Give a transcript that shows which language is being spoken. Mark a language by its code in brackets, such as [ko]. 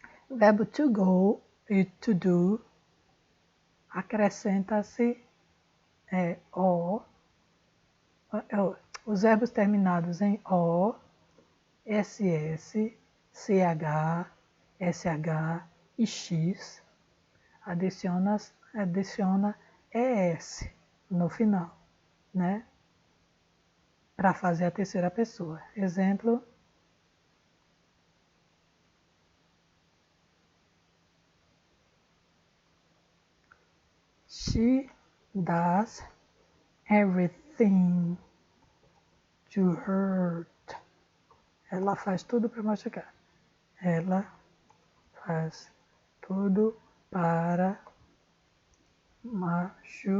[pt] Verbo to go e to do, acrescenta-se o, os verbos terminados em o, ss, ch, sh e x, adiciona es no final, né? Para fazer a terceira pessoa. Exemplo, [en] she does everything to hurt. [pt] Ela faz tudo para machucar. Ela faz tudo para machucar.